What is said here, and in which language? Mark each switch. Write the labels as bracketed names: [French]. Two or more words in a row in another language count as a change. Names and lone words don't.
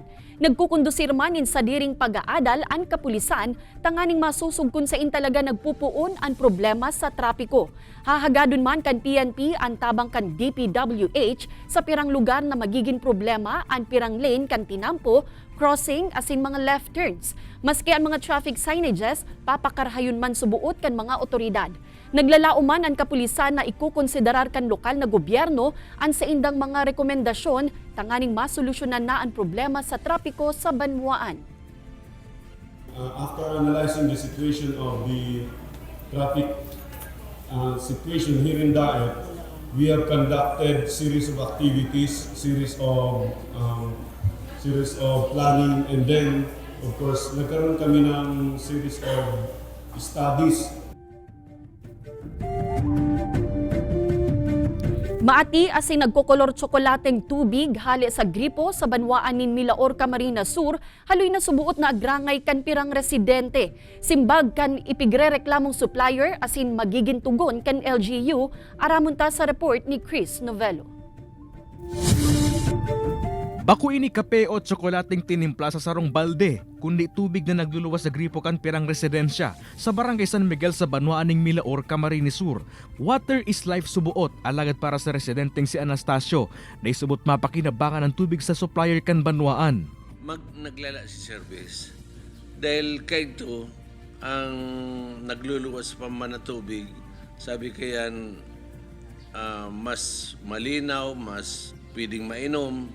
[Bikol] Nagkukundusir manin sa diring pag-aadal ang kapulisan, tanganing masusugkon sa intalaga nagpupuon ang problema sa trapiko. Hahagadon man kan PNP ang tabang kan DPWH sa pirang lugar na magiging problema ang pirang lane kan tinampo, crossing asin mga left turns. Maski ang mga traffic signages, papakarhayon man subuot kan mga otoridad. Naglalauman ang kapulisan na ikukonsiderar kan lokal na gobyerno ang sa indang mga rekomendasyon tanganing masolusyonan na ang problema sa trapiko sa banwaan. [English] After analyzing the situation of the traffic situation here in Daet, we have conducted series of activities, series of planning, and then of course [Filipino] nagkaroon kami ng [English] series of studies. [Bikol] Maati asin nagkokolor tsokolateng tubig hali sa gripo sa banwaan ni Milaor, Camarines Sur, haloy na subuot na agrangay kan pirang residente. Simbag kan ipigrereklamong supplier asin magiging tugon kan LGU, aramon ta sa report ni Chris Novello. Baku ini kape o tsokolating tinimpla sa sarong balde, kundi tubig na nagluluwas sa gripo kan pirang residensya sa barangay San Miguel sa banwaan ng Milaor, Camarines Sur. [English] Water is life [Bikol] subuot, alagad para sa residenteng si Anastasio na isubot mapakinabangan ng tubig sa supplier kan banwaan. Naglala si service dahil kaito ang nagluluwas pa man na tubig, sabi kayan mas malinaw, mas pwedeng mainom.